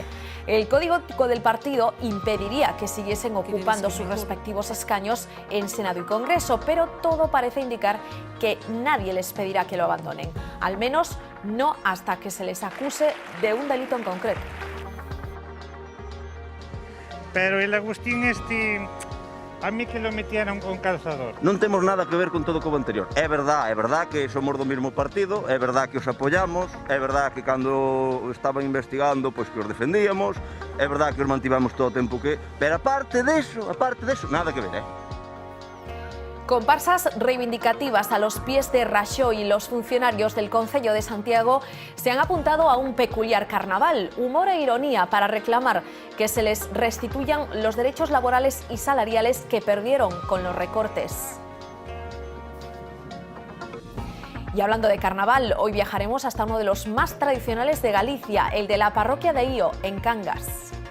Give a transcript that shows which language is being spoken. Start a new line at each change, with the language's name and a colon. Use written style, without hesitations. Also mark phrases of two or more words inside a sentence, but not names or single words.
Spanish: El código ético del partido impediría que siguiesen ocupando sus respectivos escaños en Senado y Congreso, pero todo parece indicar que nadie les pedirá que lo abandonen, al menos no hasta que se les acuse de un delito en concreto. Pero el Agustín a mí que lo metieron con calzador.
Galician: Non temos nada que ver con todo o anterior. É verdad que somos do mesmo partido, é verdad que os apoyamos, é verdad que cando estaban investigando, pois que os defendíamos, é verdad que os mantivamos todo o tempo que... Pero aparte deso, nada que ver,
Spanish: Comparsas reivindicativas a los pies de Rajoy y los funcionarios del Concello de Santiago se han apuntado a un peculiar carnaval, humor e ironía para reclamar que se les restituyan los derechos laborales y salariales que perdieron con los recortes. Y hablando de carnaval, hoy viajaremos hasta uno de los más tradicionales de Galicia, el de la parroquia de Ío, en Cangas.